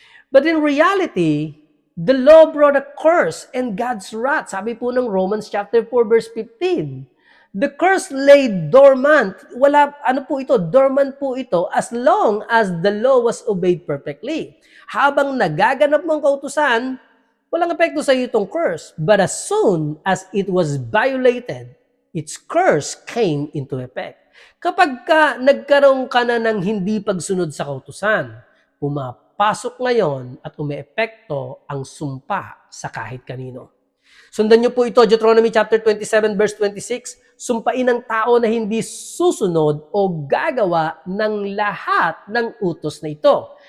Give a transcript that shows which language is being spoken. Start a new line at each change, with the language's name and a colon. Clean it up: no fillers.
English: But in reality, the law brought a curse and God's wrath. Sabi po ng Romans chapter 4 verse 15. The curse lay dormant. Dormant po ito as long as the law was obeyed perfectly.
Filipino: Habang nagaganap mo ang kautusan, walang epekto sa iyo itong curse.
English: But as soon as it was violated, its curse came into effect.
Filipino: Kapag nagkaroon ka na ng hindi pagsunod sa kautusan, pumapasok ngayon at umeepekto ang sumpa sa kahit kanino. Sundan niyo po ito, Deuteronomy chapter 27 verse 26, sumpain ng tao na hindi susunod o gagawa ng lahat ng utos na ito.